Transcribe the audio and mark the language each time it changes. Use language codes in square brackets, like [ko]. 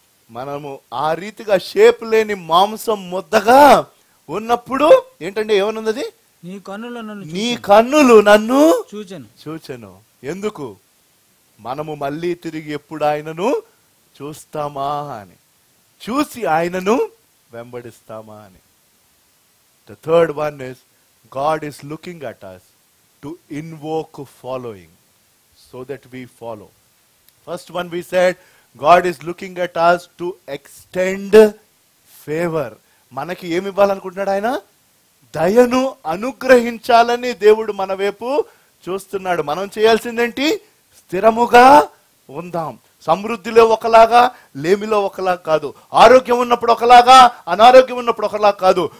[te] మనము ఆ రీతిగా షేప్ లేని మాంసం ముద్దగా ఉన్నప్పుడు ఏంటంటే ఏమనుంది? నీ కన్నులు నన్ను చూచెను. ఎందుకు? మనము మళ్ళీ తిరిగి ఎప్పుడు ఆయనను చూస్తామా అని, చూసి ఆయనను వెంబడిస్తామా అని. [en] The third one is God is looking at us to invoke following so that we follow. First one we said God is looking at us to extend favor. [te] మనకి ఏమి ఇవ్వాలనుకుంటున్నాడు ఆయన? దయను అనుగ్రహించాలని దేవుడు మన వైపు చూస్తున్నాడు. మనం చేయాల్సిందేంటి? స్థిరముగా ఉందాం. సమృద్ధిలో ఒకలాగా, లేమిలో ఒకలాగా కాదు. ఆరోగ్యం ఉన్నప్పుడు ఒకలాగా, అనారోగ్యం ఉన్నప్పుడు ఒకలాగా కాదు.